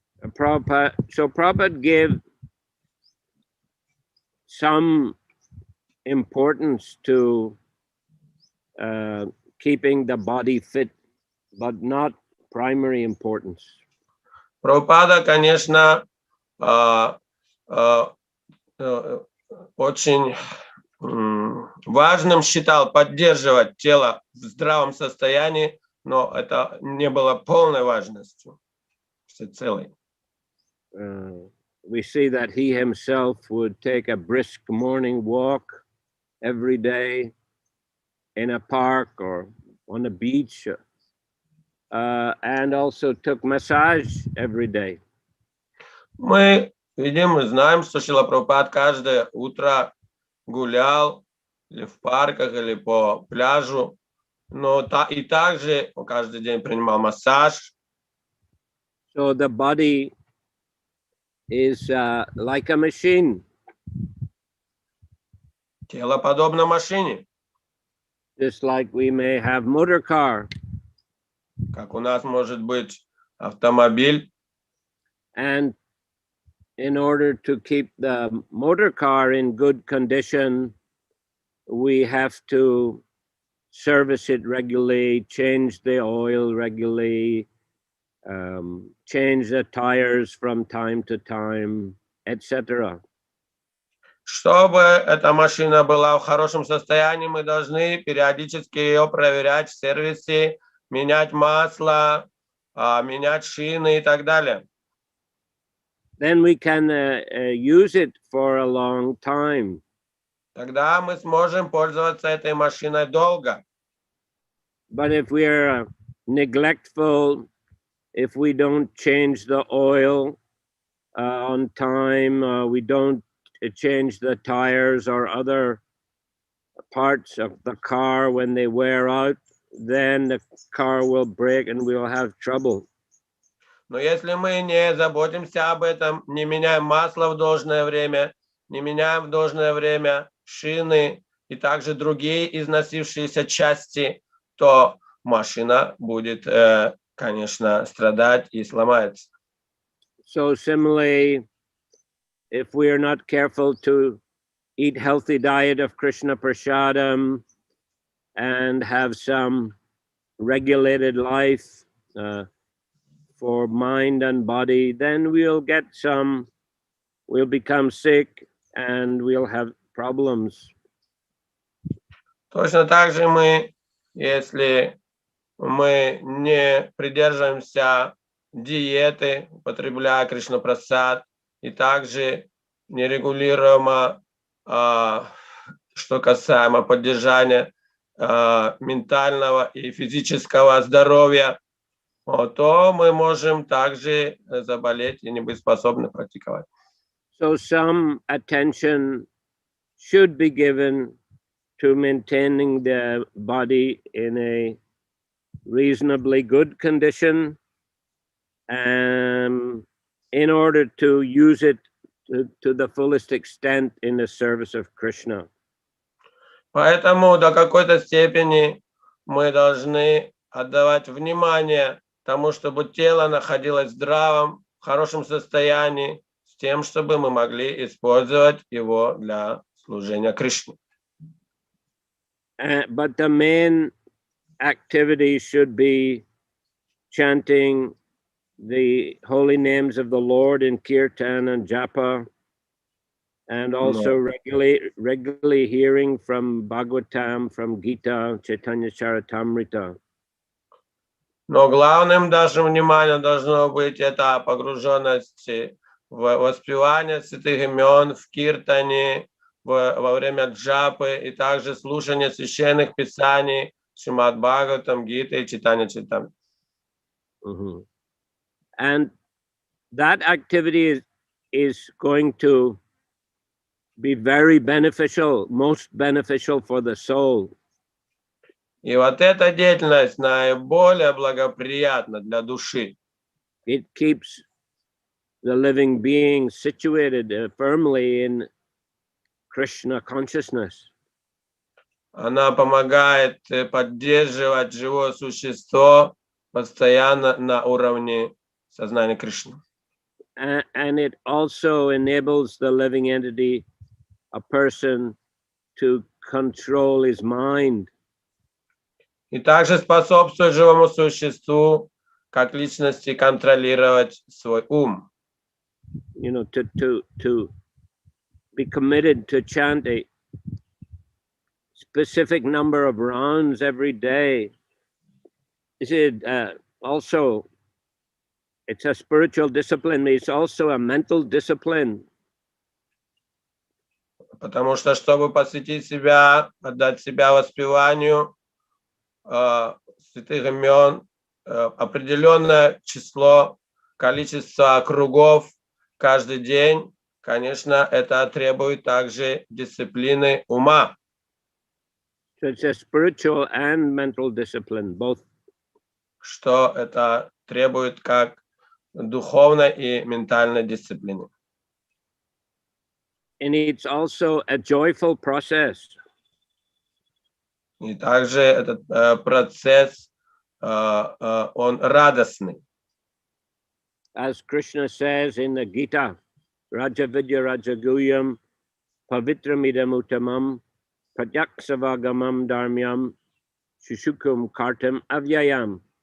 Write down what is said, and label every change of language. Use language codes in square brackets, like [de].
[en] So Prabhupada gave some importance to keeping the body fit, but not primary importance. [ru] Прабхупада, конечно, очень важным считал поддерживать тело в здравом состоянии, но это не было полной важностью, всецелой. [en] We see that he himself would take a brisk morning walk every day in a park or on a beach, and also took massage every day. [ru] Мы видим и знаем, что Шрила Прабхупад каждое утро гулял или в парках, или по пляжу, но и также каждый день принимал массаж. [en] So the body is like a machine. [ru] Тело подобно машине. [en] Just like we may have motor car. [ru] Как у нас может быть автомобиль. [en] And in order to keep the motor car in good condition, we have to service it regularly, change the oil regularly, change the tires from time to time, etc. [ru] Чтобы эта машина была в хорошем состоянии, мы должны периодически ее проверять в сервисе, менять масло, менять шины и так далее. [en] Then we can use it for a long time. [ru] Тогда мы сможем пользоваться этой машиной долго. [en] But if we are neglectful, if we don't change the oil on time, we don't change the tires or other parts of the car when they wear out, then the car will break and we'll have trouble. [ru] Но если мы не заботимся об этом, не меняем масло в должное время, не меняем в должное время шины и также другие износившиеся части, то машина будет, конечно, страдать и сломается. [en] So similarly, if we are not careful to eat healthy diet of Krishna prasadam and have some regulated life for mind and body, then we'll become sick and we'll have problems. [ru] Точно так же мы, если мы не придерживаемся диеты, употребляя Кришна прасад, и также нерегулируемо, что касаемо поддержания ментального и физического здоровья, то мы можем также заболеть и не быть способны практиковать. [en] So some attention should be given to maintaining the body in a reasonably good condition, in order to use it to the fullest extent in the service of Krishna. [ru] Поэтому до какой-то степени мы должны отдавать внимание тому, чтобы тело находилось в здравом, хорошем состоянии, с тем, чтобы мы могли использовать его для служения Кришне. [en] But the main activity should be chanting the holy names of the Lord in kirtan and japa, and also regularly hearing from Bhagavatam, from Gita, Chaitanya Charitamrita. [ru] Но главным нашим вниманием должно быть это погруженность в воспевание святых имен, в киртане, во время джапы и также слушание священных писаний, Шримад Бхагаватам, Гиты и Чайтанья Чаритамрита. [en] And that activity is going to be very beneficial, most beneficial for the soul. [ru] И вот эта деятельность наиболее благоприятна для души. [en] It keeps the living being situated firmly in Krishna consciousness. [ru] Она помогает поддерживать живое существо постоянно на уровне сознания Кришны. [en] And it also enables the living entity, a person, to control his mind. [ru] И также способствует живому существу как личности контролировать свой ум. [en] You know, to be committed to chant a specific number of rounds every day. Is it also? It's a spiritual discipline. It's also a mental discipline. [ru] Потому что, чтобы посвятить себя, отдать себя воспеванию святых имен, определенное число, количество кругов каждый день, конечно, это требует также дисциплины ума. [en] So it's a spiritual and mental discipline, both. [ru] Что это требует как духовной и ментальной дисциплины. [en] And it's also a joyful process. [ru] И также этот процесс, он радостный. [en] As Krishna says in the Gita, [sa] Raja Vidya Raja Guyam, Pavitramidam Uttamam, Pratyaksavagamam Dharmyam, Shushukum Kartam Avyayam.